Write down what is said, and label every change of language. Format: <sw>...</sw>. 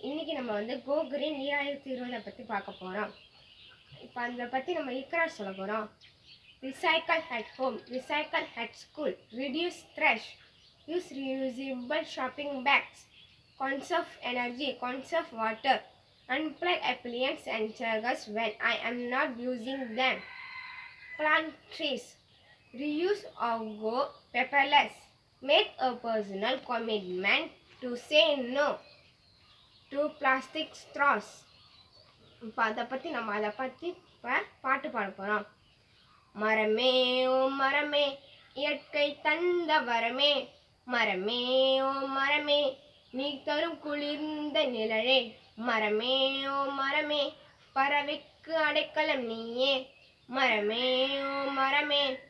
<ta>இன்னைக்கு நம்ம கோ கிரீன் 2020 பத்தி பார்க்க போறோம். இப்போ அதை பத்தி நம்ம இக்ரா சொல்ல போறோம்.</ta> <en>Recycle at home, recycle at school, reduce trash, use reusable shopping bags, conserve energy, conserve water, unplug appliances and chargers when I am not using them, plant trees, reuse or go paperless. Make a personal commitment to say no to plastic straws.</en> <ta>இப்போ அதை பற்றி பாட்டு பாட போகிறோம். மரமே ஓ மரமே இயற்கை தந்த வரமே, மரமே ஓ மரமே நீ தரும் குளிர்ந்த நிழலே, மரமே ஓ மரமே பறவைக்கு அடைக்கலம் நீயே, மரமே ஓ மரமே</ta>